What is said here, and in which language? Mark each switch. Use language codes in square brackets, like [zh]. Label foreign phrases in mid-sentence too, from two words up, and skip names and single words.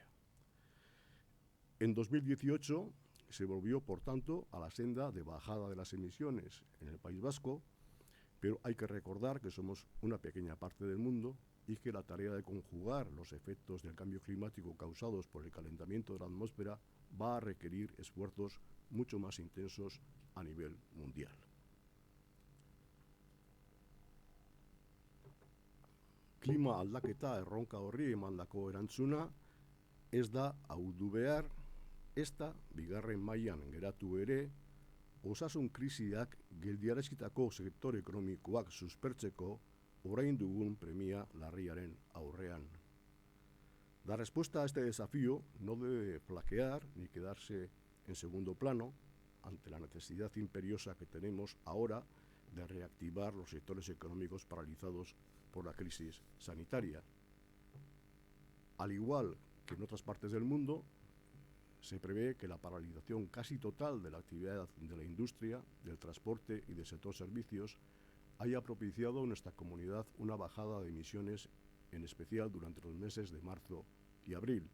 [es] En 2018 se volvió, por tanto, a la senda de bajada de las emisiones en el País Vasco, pero hay que recordar que somos una pequeña parte del mundo y que la tarea de conjugar los efectos del cambio climático causados por el calentamiento de la atmósfera va a requerir esfuerzos mucho más intensos a nivel mundial. [eu] Klima aldaketa erronka horri emandako erantzuna ez da ahuldu behar, ezta bigarren mailan geratu ere, osasun krisiak geldiarazitako sektore ekonomikoak suspertzeko orain dugun premia larriaren aurrean. [es] La respuesta a este desafío no debe flaquear ni quedarse en segundo plano ante la necesidad imperiosa que tenemos ahora de reactivar los sectores económicos paralizados por la crisis sanitaria. Al igual que en otras partes del mundo, se prevé que la paralización casi total de la actividad de la industria, del transporte y del sector servicios haya propiciado en nuestra comunidad una bajada de emisiones, en especial durante los meses de marzo y abril.